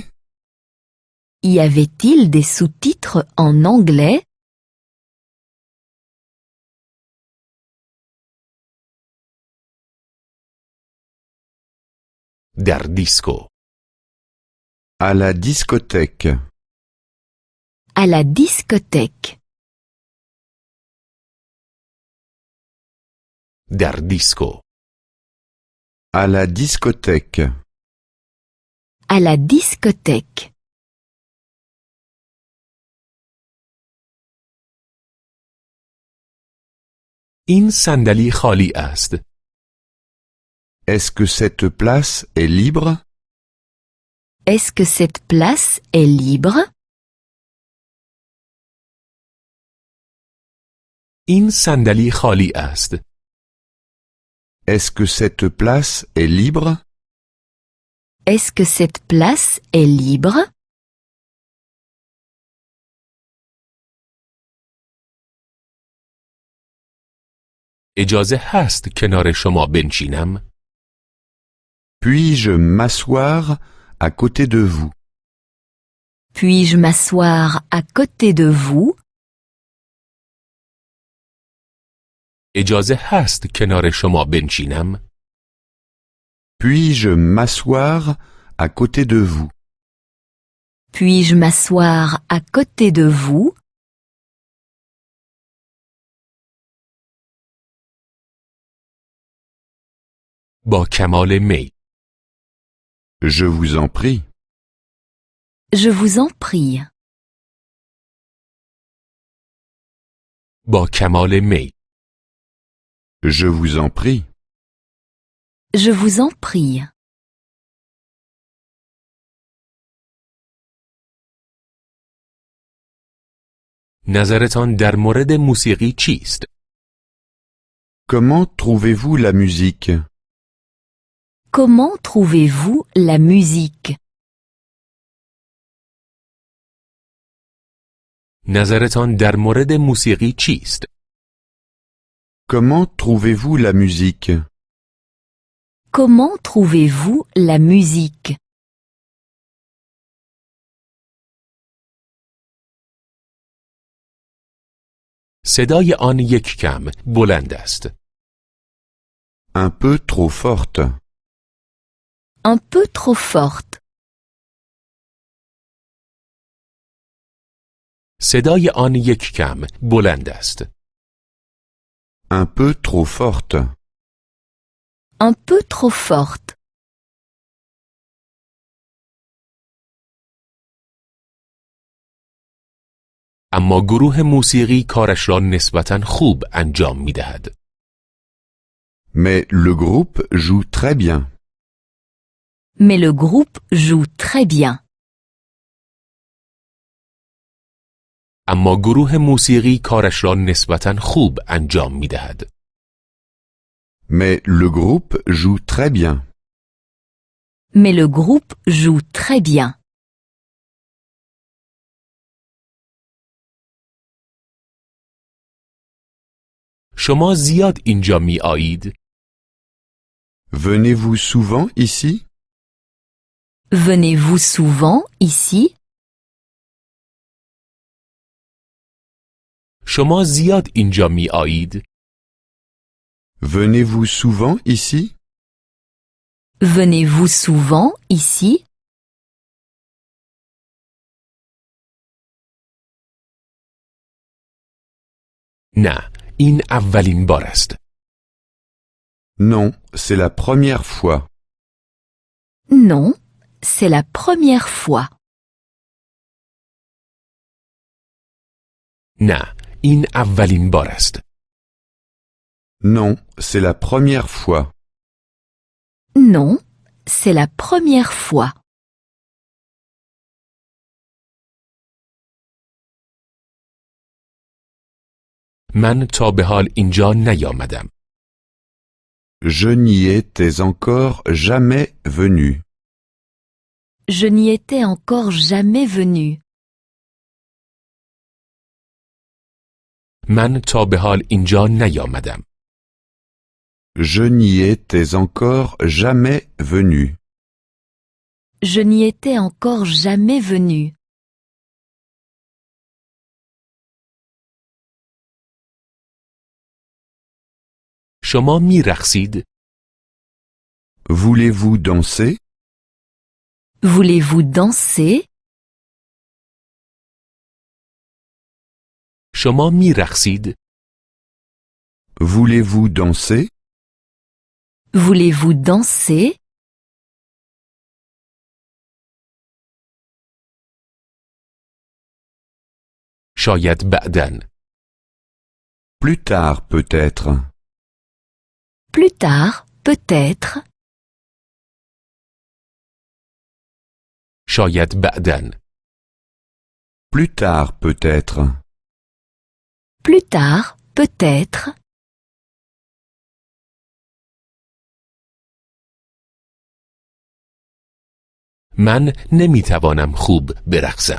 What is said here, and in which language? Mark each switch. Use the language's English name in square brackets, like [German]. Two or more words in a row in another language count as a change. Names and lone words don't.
[French] Y avait-il des sous-titres en anglais? [Persian] در دیسکو. [French] À la discothèque. À la discothèque. [Persian] در دیسکو. [French] À la discothèque. À la discothèque. [Persian] این صندلی خالی است. [French] Est-ce que cette place est libre? Est-ce que cette place est libre? [Persian] این صندلی خالی است. [French] Est-ce que cette place est libre? Est-ce que cette place est libre? [Persian] اجازه هست کنار شما بنشینم؟ [French] Puis-je m'asseoir à côté de vous? Puis-je m'asseoir à côté de vous? [Persian] اجازه هست کنار شما بنشینم؟ [French] Puis-je m'asseoir à côté de vous? Puis-je m'asseoir à côté de vous? [Persian] با کمال میل. [French] Je vous en prie. Je vous en prie. [Persian] با کمال میل. [French] Je vous en prie. Je vous en prie. [Persian] نظرتان در مورد موسیقی چیست؟ [French] Comment trouvez-vous la musique? Comment trouvez-vous la musique? [Persian] نظرتان در مورد موسیقی چیست؟ [French] Comment trouvez-vous la musique? Comment trouvez-vous la musique? [Persian] صدای آن یک کم بلند است. [French] Un peu trop forte. Un peu trop forte. [Persian] صدای آن یک کم بلند است. [French] Un peu trop forte. Un peu trop forte. [Persian] اما گروه موسیقی کارش را نسبتاً خوب انجام می دهد. [French] Mais le groupe joue très bien. Mais le groupe joue très bien. [Persian] اما گروه موسیقی کارش را نسبتاً خوب انجام می دهد. [French] Mais le groupe joue très bien. Mais le groupe joue très bien. [Persian] شما زیاد اینجا می آیید؟ [French] Venez-vous souvent ici? Venez-vous souvent ici? [Persian] شما زیاد اینجا می آیید؟ [French] Venez-vous souvent ici? Venez-vous souvent ici? [Persian] نه، این اولین بار است. [French] Non, c'est la première fois. Non, c'est la première fois. [Persian] نه، این اولین بار است. [French] Non, c'est la première fois. Non, c'est la première fois. [Persian] من تا به حال اینجا نیامدم. [French] Je n'y étais encore jamais venu. Je n'y étais encore jamais venu. [Persian] من تا به حال اینجا نیامدم. [French] Je n'y étais encore jamais venu. Je n'y étais encore jamais venu. [Persian] شما می رقصید؟ [French] Voulez-vous danser? Voulez-vous danser? [Persian] شما می رقصید؟ [French] Voulez-vous danser? Voulez-vous danser? [Persian] شاید بعداً. [French] Plus tard peut-être. Plus tard, peut-être. [Persian] شاید بعداً. [French] Plus tard peut-être. Plus tard, peut-être. [Persian] من نمی توانم خوب برقصم.